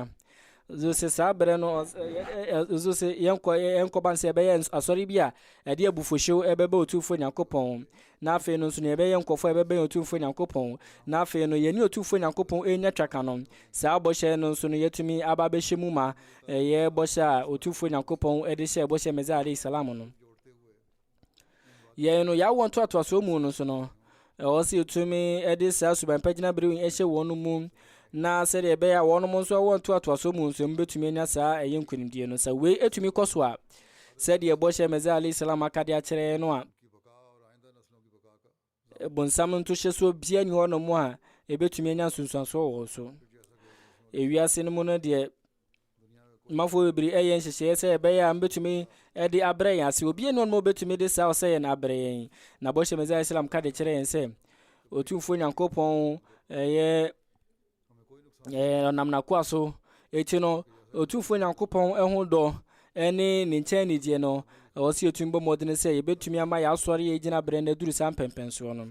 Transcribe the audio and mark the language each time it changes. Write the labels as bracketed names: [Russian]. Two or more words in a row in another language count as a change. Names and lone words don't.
[Akan] Sɛ saa berɛ no yɛnkɔba sɛ ɛbɛyɛ asɔre bi a ɛde abufuhyew ɛbɛbɛ Otufo Nyankopɔn. Na afei no nso no yɛbɛyɛ nkurɔfoɔ a ɛbɛbɛn Otufo Nyankopɔn. Na afei no yɛne Otufo Nyankopɔn ɛnya twaka no. Saa bɔhyɛ no nso no yɛtumi aba bɛhyɛ mu ma ɛyɛ bɔhyɛ a Otufo Nyankopɔn ɛde hyɛ bɔhyɛ Mɛsɛ [Arabic] عليه السلام [Akan] no. Yɛn no yɛawɔ ntoatoasoɔ mu no nso no ɛwɔ sɛ yɛtumi ɛde saa suban pagyina bere ɛhyɛ wɔn mu. Na sɛdeɛ ɛbɛyɛ a wɔnom nso awɔ ntoatoasoɔ mu nso mbɛtumi anya saa ɛyɛ nkonimdie no. Sɛ wei ɛtumi kɔ so a sɛdeɛ bɔhyɛ Mɛsɛ [Arabic] عليه السلام [Akan] akade akyerɛ no a bonsam nto hyɛ so bia ni hɔ no mu a ɛbɛtumi anya nsonsansoɔ wɔ so. Ewiase no mu no deɛ mafoɔ bebree ɛyɛ nhyehyɛeɛ sɛ ɛbɛyɛ a mbɛtumi ɛde abrɛ yɛn ase. Obi ne ɔno bɛtumi de saa ɔsɛ yɛn abrɛ yɛn. Na bɔhyɛ Mɛsɛ [Arabic] عليه السلام [Akan] ka de kyerɛ yɛn sɛ Otufo Nyankopɔn ɛyɛ ɔnam n'akoa so. Eti no Otufo Nyankopɔn ɛho dɔ ɛne ne nkyɛn nidie no ɛwɔ sɛ yɛtumi bɔ mmɔden sɛ yɛbɛtumi ama yɛasɔre yɛgyina berɛ no aduru saa mpɛmpɛnsoɔ no.